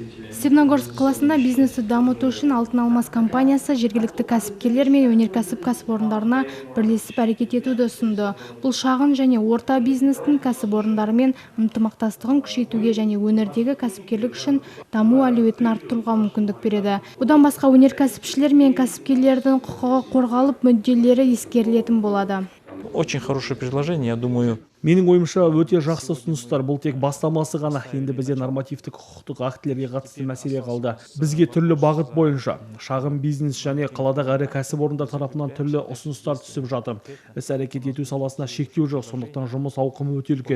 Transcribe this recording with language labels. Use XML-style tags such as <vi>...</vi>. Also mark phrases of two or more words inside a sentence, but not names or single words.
<kk>Степногорск қаласында бизнесті дамыту үшін Алтын Алмаз компаниясы жергілікті кәсіпкерлер мен өнеркәсіп кәсіпорындарына бірлесіп әрекет етуді ұсынды. Бұл шағын және орта бизнестің кәсіпорындарымен ынтымақтастығын күшейтуге және өңірдегі кәсіпкерлік үшін даму әлеуетін арттыруға мүмкіндік береді. Бұдан басқа өнеркәсіпшілер мен кәсіпкерлердің құқығы қорғалып, мүдделері ескерілетін болады.</kk> <ru>Очень хорошее предложение, я думаю.</ru> <kk>Менің ойымша өте жақсы ұсыныстар. Бұл тек бастамасы ғана. Енді бізде нормативтік құқықтық актілерге қатысты мәселе қалды. Бізге түрлі бағыт бойынша шағын бизнес және қаладағы ірі кәсіпорындар тарапынан түрлі ұсыныстар түсіп жатыр. Іс-әрекет ету саласына шектеу жоқ, сондықтан жұмыс ауқымы өте үлкен.</kk>